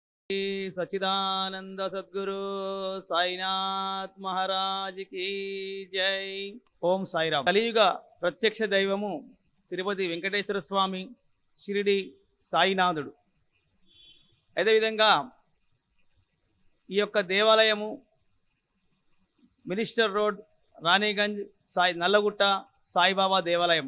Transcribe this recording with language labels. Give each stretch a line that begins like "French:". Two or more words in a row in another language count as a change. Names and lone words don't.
Hindi: सच्चिदानंद सद्गुरु साईनाथ महाराज की जय। ओम साईराम।
Telugu: కలియుగ ప్రత్యక్ష దైవము తిరుపతి వెంకటేశ్వర స్వామి షిరిడి సాయినాథుడు. అదేవిధంగా ఈ యొక్క దేవాలయము మినిస్టర్ రోడ్, రాణిగంజ్, నల్లగుట్ట సాయిబాబా దేవాలయం.